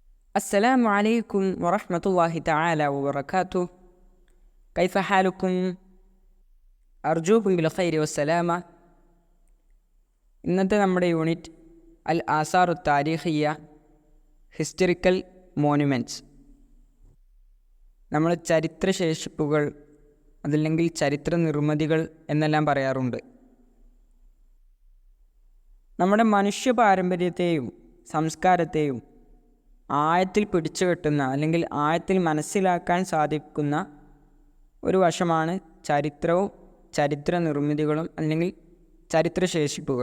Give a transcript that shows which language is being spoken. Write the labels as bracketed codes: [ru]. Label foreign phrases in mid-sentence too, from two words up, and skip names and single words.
[ar] السلام عليكم ورحمة الله تعالى وبركاته. كيف حالكم؟ أرجوكم بالخير والسلامة. [ml] ഇന്നത്തെ നമ്മുടെ യൂണിറ്റ് [ar] الآثار التاريخية, [en] historical monuments. [ml] നമ്മൾ ചരിത്രശേഷിപ്പുകൾ, അതല്ലെങ്കിൽ ചരിത്ര നിർമ്മിതികൾ എന്നെല്ലാം പറയാറുണ്ട്. നമ്മുടെ മനുഷ്യ പാരമ്പര്യത്തെയും സംസ്കാരത്തെയും ആഴത്തിൽ പിടിച്ചു കെട്ടുന്ന, അല്ലെങ്കിൽ ആഴത്തിൽ മനസ്സിലാക്കാൻ സാധിക്കുന്ന ഒരു വശമാണ് ചരിത്രവും ചരിത്ര നിർമ്മിതികളും, അല്ലെങ്കിൽ ചരിത്രശേഷിപ്പുകൾ.